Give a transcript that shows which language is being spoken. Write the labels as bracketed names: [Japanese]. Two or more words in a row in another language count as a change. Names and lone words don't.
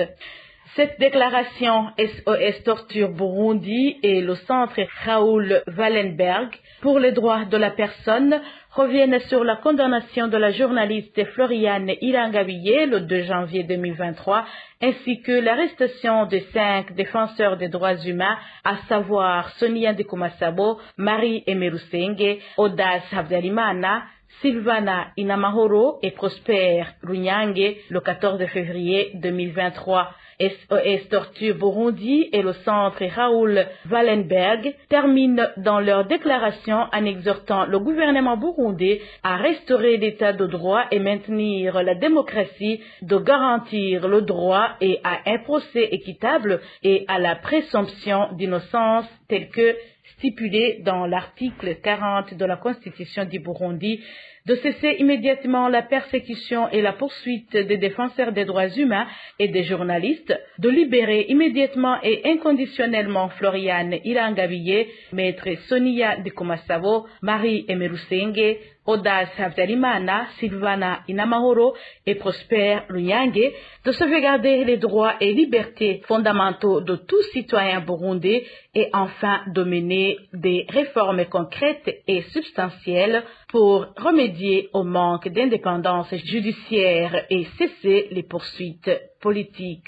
[French] Cette déclaration SOS Torture Burundi et le centre Raoul Wallenberg pour les droits de la personne reviennent sur la condamnation de la journaliste Floriane Irangabiye le 2 janvier 2023, ainsi que l'arrestation de 5 défenseurs des droits humains, à savoir Sonia Ndikumasabo, Marie Emerusenge, Audace Habyarimana, Sylvana Inamahoro et Prosper Runyange le 14 février 2023. SOS Torture Burundi et le centre Raoul Wallenberg terminent dans leur déclaration en exhortant le gouvernement burundais à restaurer l'état de droit et maintenir la démocratie, de garantir le droit et à un procès équitable et à la présomption d'innocence tel que stipulé dans l'article 40 de la Constitution du Burundi, de cesser immédiatement la persécution et la poursuite des défenseurs des droits humains et des journalistes, de libérer immédiatement et inconditionnellement Floriane Irangabiye, maître Sonia Dikumasabo, Marie Emerusenge, Audace Habyarimana, Sylvana Inamahoro et Prosper Runyange, de sauvegarder les droits et libertés fondamentaux de tout citoyen burundais et enfin de mener des réformes concrètes et substantielles pour remédier au manque d'indépendance judiciaire et cesser les poursuites politiques.